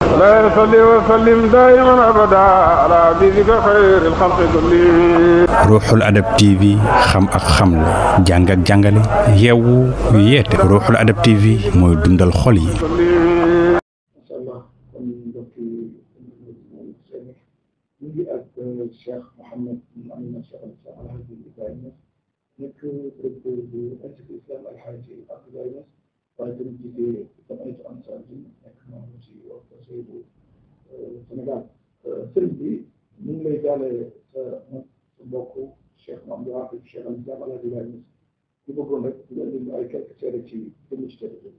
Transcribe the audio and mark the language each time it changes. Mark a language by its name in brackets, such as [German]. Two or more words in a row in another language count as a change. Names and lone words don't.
[Arabic] لا يصلي وسلم دائما ابدا على حبيبك خير الخلق كلهم. [Wolof] Ruuxul Adab TV xam ak xamle jàng ak jàngale yeewu yeete Ruuxul Adab TV mooy dundal xol yi. Cheikh Mouhamed Amina Cheikh Alhaji Ibrahima nekk directeur bu Institut Islam Alhaji Abdoulaye Niass waaye tamit jiite Jamaatu Ansar Din nekk membre ci Conseil bu Sénégal sëriñ bi ñu ngi lay jaale sa mbokk Cheikh Mamadou Wahab Cheikh Islam Alhaji Ibrahima Niass ñu bëggoon rek ñu indi ay quelques seede ci jëmm ci tedd bi.